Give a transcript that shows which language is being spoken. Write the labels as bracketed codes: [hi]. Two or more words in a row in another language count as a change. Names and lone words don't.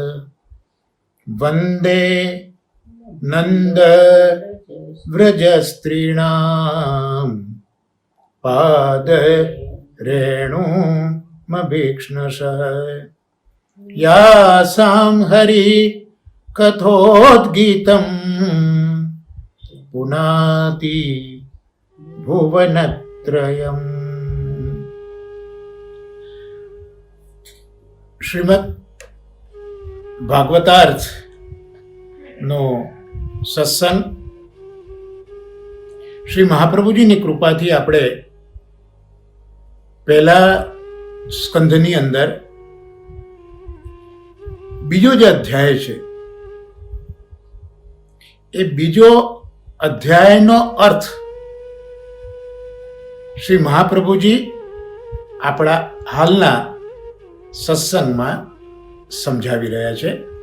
[sa] वन्दे नन्द व्रजस्त्रीणां पाद रेणुमभीक्ष्णशः। यासां हरि कथोद्गीतं पुनाति भुवनत्रयम्। [gu] શ્રીમદ ભાગવતાર્થ નો સત્સંગ શ્રી મહાપ્રભુજીની કૃપાથી આપણે પહેલા સ્કંધની અંદર બીજો જે અધ્યાય છે એ બીજો અધ્યાયનો અર્થ શ્રી મહાપ્રભુજી આપણા હાલના સત્સંગમાં સમજાવી રહ્યા છે.